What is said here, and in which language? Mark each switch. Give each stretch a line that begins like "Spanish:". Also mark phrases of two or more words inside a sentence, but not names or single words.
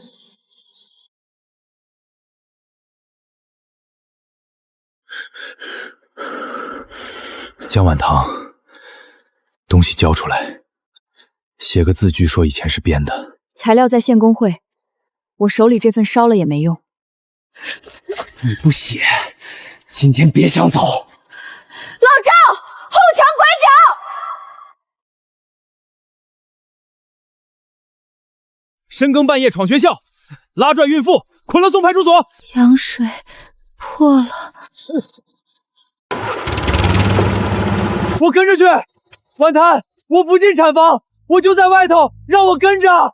Chinese: 姜晚堂，東西交出來，寫個字據說以前是編的。材料在縣工會，我手裡這份燒了也沒用。你不寫，今天別想走。老趙，後牆拐角。深更半夜闖学校，拉拽孕妇，捆了送派出所。羊水破了，我跟着去。婉谈，我不进产房，我就在外头，让我跟着。